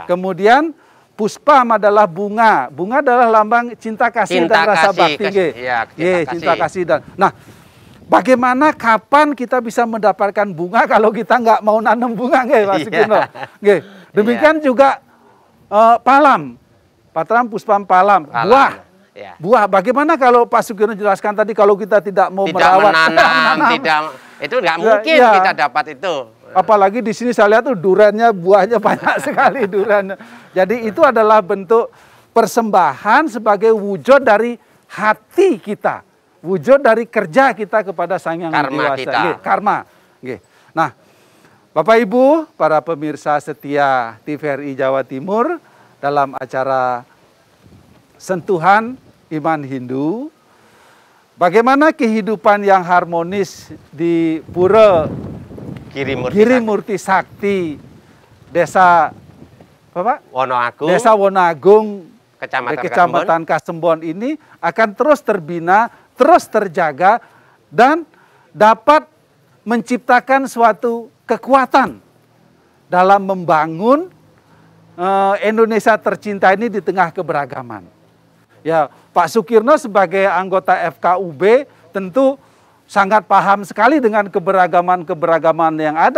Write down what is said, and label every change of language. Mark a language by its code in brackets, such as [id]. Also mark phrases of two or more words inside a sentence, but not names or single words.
[id] Kemudian puspam adalah bunga. Bunga adalah lambang cinta kasih dan rasa bakti. Cinta kasih dan. Nah, bagaimana kapan kita bisa mendapatkan bunga kalau kita nggak mau nanam bunga, Pak Sukirno? Demikian juga palam. [sa] पत्रं, पुष्पं, फलं. [id] Buah. Buah, bagaimana kalau Pak Sukirno jelaskan tadi kalau kita tidak mau merawat, menanam, itu nggak mungkin kita dapat itu. Apalagi di sini saya lihat tuh duriannya, buahnya banyak sekali duriannya. Jadi itu adalah bentuk persembahan sebagai wujud dari hati kita, wujud dari kerja kita kepada Sang Hyang Widi Wasa. Karma. Nah, Bapak Ibu, para pemirsa setia TVRI Jawa Timur, dalam acara Sentuhan Iman Hindu, bagaimana kehidupan yang harmonis di Pura Giri Murti Sakti, Desa Wonoagung, Desa Wonoagung, Kecamatan Kasembon ini akan terus terbina, terus terjaga, dan dapat menciptakan suatu kekuatan dalam membangun Indonesia tercinta ini di tengah keberagaman. Ya, Pak Sukirno sebagai anggota FKUB tentu sangat paham sekali dengan keberagaman-keberagaman yang ada.